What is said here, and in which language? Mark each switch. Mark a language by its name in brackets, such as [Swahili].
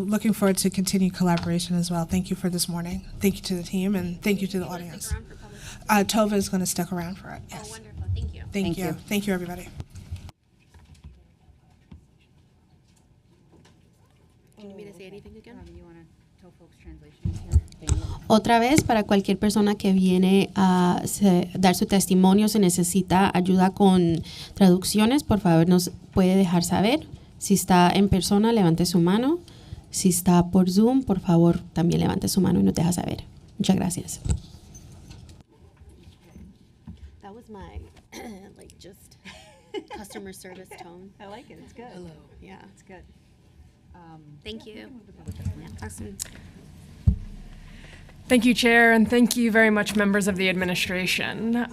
[English] Looking forward to continued collaboration as well. Thank you for this morning. Thank you to the team, and thank you to the audience. Tova is going to stick around for it. Yes. Oh, wonderful. Thank you. Thank you. Thank you, everybody. Do you need me to say anything again? You want to tell folks translations here? [Spanish] Otra vez, para cualquier persona que viene a dar su testimonio, se necesita ayuda con traducciones, por favor nos puede dejar saber. Si está en persona, levante su mano. Si está por Zoom, por favor, también levante su mano y nos deja saber. Muchas gracias. [English] That was my, just customer service tone. I like it. It's good. Hello. Yeah. It's good. Thank you. Yeah, talk soon. Thank you, Chair, and thank you very much, members of the administration.